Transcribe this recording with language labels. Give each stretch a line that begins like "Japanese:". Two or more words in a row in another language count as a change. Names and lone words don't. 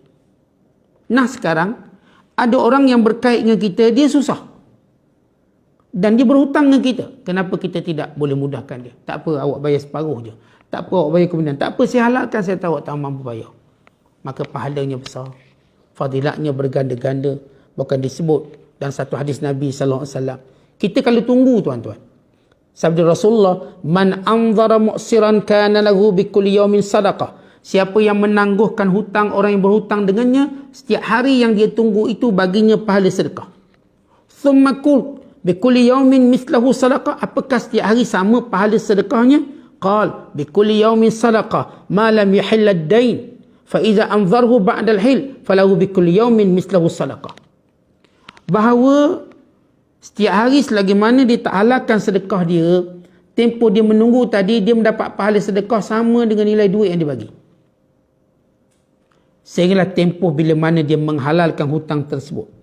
Malay: Nah sekarang ada orang yang berkait dengan kita, dia susah dan dia berhutang dengan kita. Kenapa kita tidak boleh mudahkan dia? Tak apa, awak bayar separuh je. Tak apa, awak bayar kemudian. Tak apa, saya halalkan, saya tahu awak tak mampu bayar. Maka pahalanya besar, fadilatnya berganda-ganda. Bahkan disebut dalam satu hadis Nabi SAW, kita kalau tunggu tuan-tuan, sabda Rasulullah,
Arabic: من أنظر معسرا كان له بكل يوم صدقة.
Malay: Siapa yang menangguhkan hutang orang yang berhutang dengannya, setiap hari yang dia tunggu itu baginya pahala sedekah.
Arabic: ثم قل بكل يوم مثله صدقة.
Malay: Apakah setiap hari sama pahala sedekahnya?
Arabic: قال بكل يوم صدقة ما لم يحل الدين فإذا أنظره بعد الحل فله بكل يوم مثله صدقة.
Malay: Bahawa setiap hari selagi mana dia tak halalkan sedekah dia, tempoh dia menunggu tadi, dia mendapat pahala sedekah sama dengan nilai duit yang dia bagi. Sehinggalah tempoh bila mana dia menghalalkan hutang tersebut.